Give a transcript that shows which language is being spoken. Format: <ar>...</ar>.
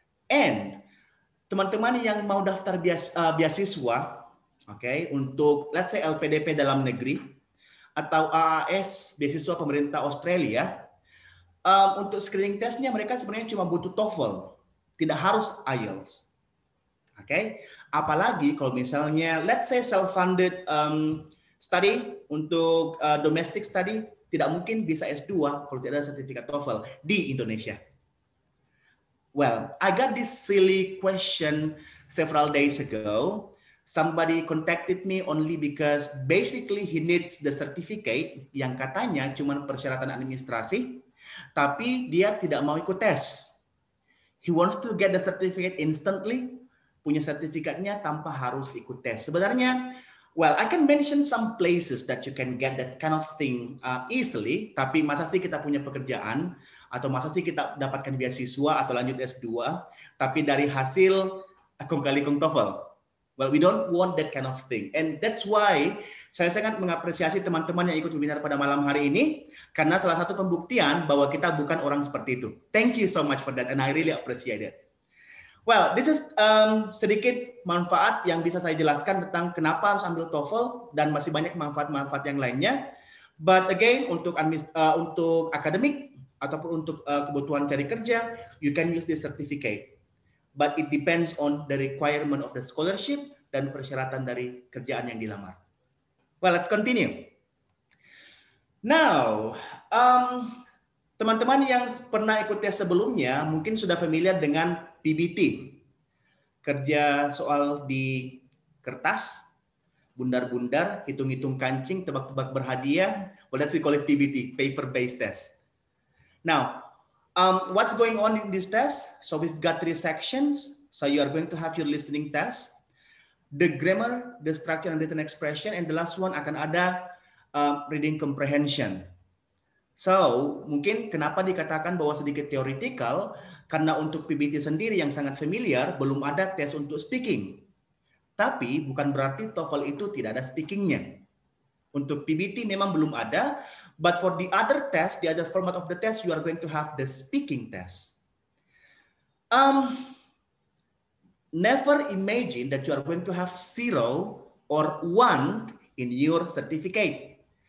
<id>And teman-teman yang mau daftar beasiswa, okay, untuk</id> <en>let's say</en> <id>LPDP dalam negeri atau AAS beasiswa pemerintah Australia, untuk screening testnya mereka sebenarnya cuma butuh TOEFL, tidak harus IELTS. Okay, apalagi kalau misalnya</id> <en>let's say self-funded study</en> <id>untuk domestic study, tidak mungkin bisa S2 kalau tidak ada sertifikat TOEFL di Indonesia.</id> <en>Well, I got this silly question several days ago. Somebody contacted me only because basically he needs the certificate</en> <id>yang katanya cuma persyaratan administrasi, tapi dia tidak mau ikut tes.</id> <en>He wants to get the certificate instantly,</en> <id>punya sertifikatnya tanpa harus ikut tes. Sebenarnya,</id> <en>well, I can mention some places that you can get that kind of thing easily,</en> <id>tapi masa sih kita punya pekerjaan, atau masa sih kita dapatkan beasiswa atau lanjut S2, tapi dari hasil kong kali kong TOEFL.</id> <en>Well, we don't want that kind of thing. And that's why</en> <id>saya sangat mengapresiasi teman-teman yang ikut webinar pada malam hari ini, karena salah satu pembuktian bahwa kita bukan orang seperti itu.</id> <en>Thank you so much for that, and I really appreciate it. Well, this is</en> <id>sedikit manfaat yang bisa saya jelaskan tentang kenapa harus ambil TOEFL, dan masih banyak manfaat-manfaat yang lainnya.</id> <en>But again,</en> <id>untuk akademik, ataupun untuk kebutuhan cari kerja,</id> <en>you can use this certificate. But it depends on the requirement of the scholarship</en> <id>dan persyaratan dari kerjaan yang dilamar.</id> <en>Well, let's continue.</en> <id>Now, teman-teman yang pernah ikut tes sebelumnya mungkin sudah familiar dengan PBT. Kerja soal di kertas, bundar-bundar, hitung-hitung kancing, tebak-tebak berhadiah.</id> <en>Well, that's we call it PBT, paper-based test. Now, what's going on in this test? So we've got 3 sections. So you are going to have your listening test, the grammar, the structure and written expression, and the last one</en> <id>akan ada</id> <en>reading comprehension.</en> <id>So, mungkin kenapa dikatakan bahwa sedikit theoretical, karena untuk PBT sendiri yang sangat familiar, belum ada tes untuk speaking. Tapi bukan berarti TOEFL itu tidak ada speakingnya. Untuk PBT memang belum ada,</id> <en>but for the other test, the other format of the test, you are going to have the speaking test. Never imagine that you are going to have 0 or 1 in your certificate.</en>